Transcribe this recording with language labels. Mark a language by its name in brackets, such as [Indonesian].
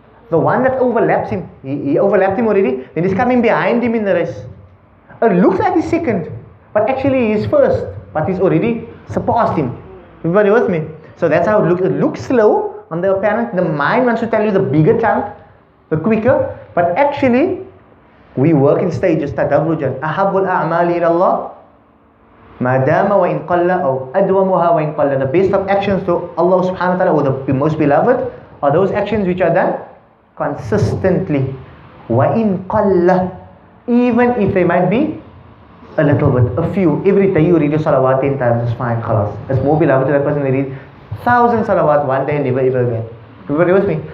[English] The one that overlaps him, he overlapped him already, then he's coming behind him in the race. It looks like he's second, but actually he's first, but he's already surpassed him. Everybody with me? So that's how it looks. It looks slow on the apparent. The mind wants to tell you the bigger chunk, the quicker, but actually we work in stages. [Arabic] تدرجا أحب الأعمال إلى الله ما دام وإن قل أو أدومها وإن قل. [English] The best of actions to Allah subhanahu wa ta'ala, or the most beloved, are those actions which are done consistently. [Arabic] وإن قل, [English] even if they might be a little bit, a few. Every day you read your salawat 10 times, it's fine, khalas. It's more beloved to that person who read 1,000 salawat one day and never ever again. Everybody with me?